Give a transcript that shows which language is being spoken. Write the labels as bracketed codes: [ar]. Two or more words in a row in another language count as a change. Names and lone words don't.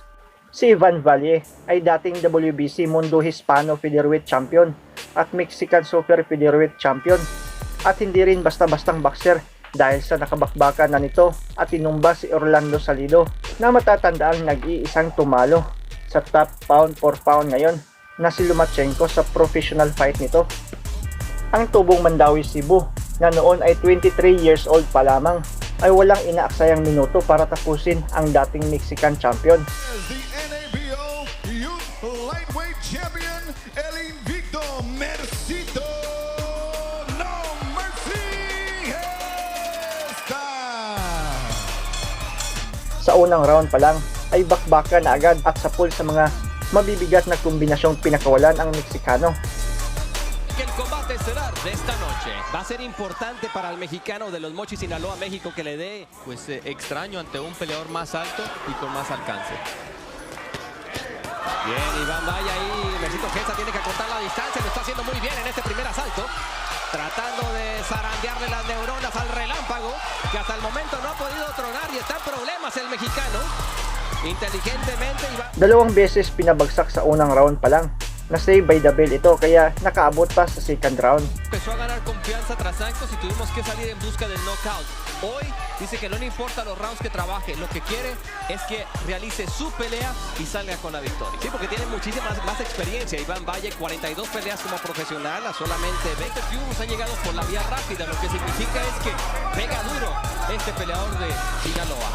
[tl] Si Ivan Valle ay dating WBC Mundo Hispano Featherweight champion at [en] Mexican Super Featherweight champion [tl] at hindi rin basta-bastang boxer dahil sa nakabakbakan na nito at tinumba si Orlando Salido na matatandaang nag-iisang tumalo sa [en] top pound for pound [tl] ngayon na si Lomachenko sa [en] professional fight [tl] nito. Ang tubong Mandawi Cebu na noon ay [en] 23 years old [tl] pa lamang ay walang inaaksayang minuto para tapusin ang dating Mexican champion. [en] The NABO Youth Lightweight Champion, [es] el invicto Mercito No Mercy Gesta. [tl] Sa unang round pa lang ay bakbakan na agad at sapul sa mga mabibigat na kombinasyong pinakawalan ang Meksikano. [es] El combate estelar de esta noche va a ser importante para el mexicano de los Mochis Sinaloa, México, que le dé extraño ante un peleador más alto y con más alcance. Bien, Iván Valle ahí, Mercito Gesta tiene que acortar la distancia, lo está haciendo muy bien en este primer asalto, tratando de zarandearle las neuronas al relámpago, que hasta el momento no ha podido tronar y está en problemas el mexicano. Inteligentemente Iván... [tl] 2 beses pinabagsak sa unang round pa lang. Na-save [en] by the bell [tl] ito kaya nakaabot pa sa [en] second round. [es] Empezó a ganar confianza tras ancos y tuvimos que salir en busca del knockout. Hoy dice que no le importa los rounds que trabaje, lo que quiere es que realice su pelea y salga con la victoria. Sí, porque tiene muchísima más experiencia. Iván Valle, 42 peleas como profesional, a solamente 20 triunfos han llegado por la vía rápida, lo que significa es que pega duro este peleador de Sinaloa.